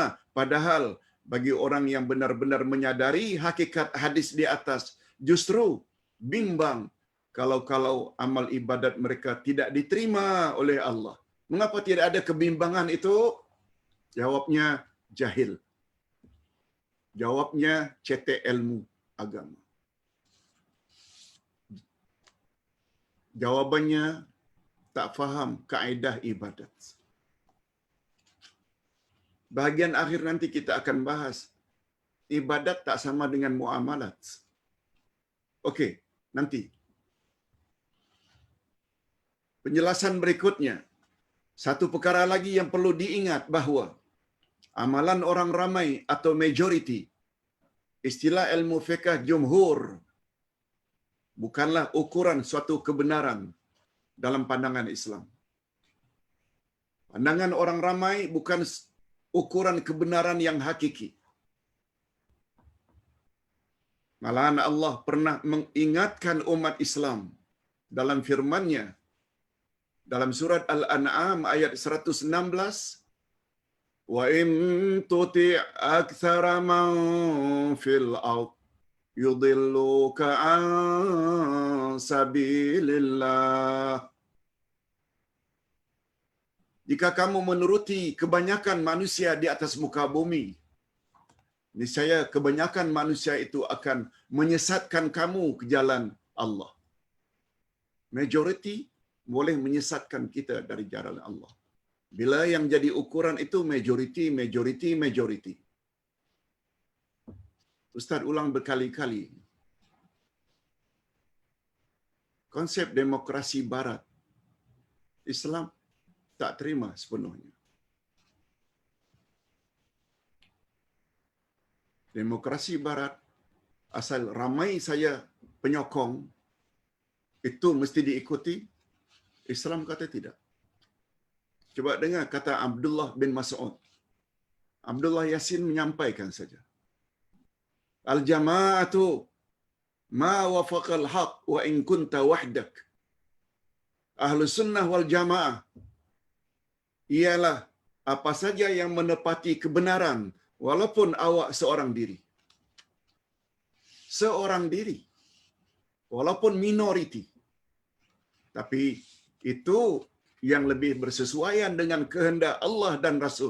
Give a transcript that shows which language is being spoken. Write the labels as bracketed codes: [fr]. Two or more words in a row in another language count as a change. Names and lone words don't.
[ms] Padahal bagi orang yang benar-benar menyadari hakikat hadis di atas, justru bimbang kalau amal ibadat mereka tidak diterima oleh Allah. Mengapa tidak ada kebimbangan itu? Jawabnya jahil. Jawabnya cetek ilmu agama. Jawabannya tak faham kaedah ibadat. Bahagian akhir nanti kita akan bahas ibadat tak sama dengan muamalat. Okey, nanti. Penjelasan berikutnya. Satu perkara lagi yang perlu diingat bahawa amalan orang ramai atau majoriti, istilah ilmu fiqh jumhur, bukanlah ukuran suatu kebenaran dalam pandangan Islam. Pandangan orang ramai bukan ukuran kebenaran yang hakiki. Malahan Allah pernah mengingatkan umat Islam dalam firman-Nya dalam surat Al-An'am ayat 116, [ar] وإن تطع أكثر من في الأرض يضلوك عن سبيل الله. [ms] Jika kamu menuruti kebanyakan manusia di atas muka bumi, niscaya kebanyakan manusia itu akan menyesatkan kamu ke jalan Allah. Majority boleh menyesatkan kita dari jalan Allah. Bila yang jadi ukuran itu majority. Ustaz ulang berkali-kali. Konsep demokrasi barat, Islam tak terima sepenuhnya. Demokrasi barat, asal ramai saya penyokong, itu mesti diikuti. Islam kata tidak. Coba dengar kata Abdullah bin Mas'ud. Abdullah Yasin menyampaikan saja. [ar] الجماعة ما وافق الحق وإن كنت وحدك. أهل السنة والجماعة [ms] ialah apa saja yang menepati kebenaran walaupun awak seorang diri. Seorang diri. Walaupun minoriti. Tapi itu yang lebih bersesuaian dengan kehendak Allah dan Rasul.